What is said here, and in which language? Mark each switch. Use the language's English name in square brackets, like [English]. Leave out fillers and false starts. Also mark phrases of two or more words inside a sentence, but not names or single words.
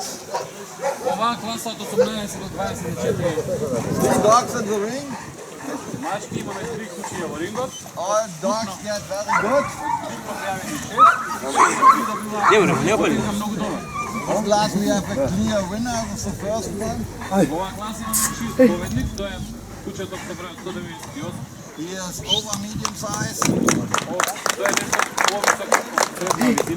[Macedonian] Ова класа од 18 до 24. [English] 3 dogs in the ring. [Macedonian] Мачки имаме 3 кучиња во рингот. [English] All dogs get very good. [Macedonian] Многу добар. [English] This class we have a clear winner. This is the first one. [Macedonian] Ова класа имаме чист победник, тоа е кучето од 198. [English] He is over medium size, [Macedonian] Тоа е нешто повисоко од средна висина.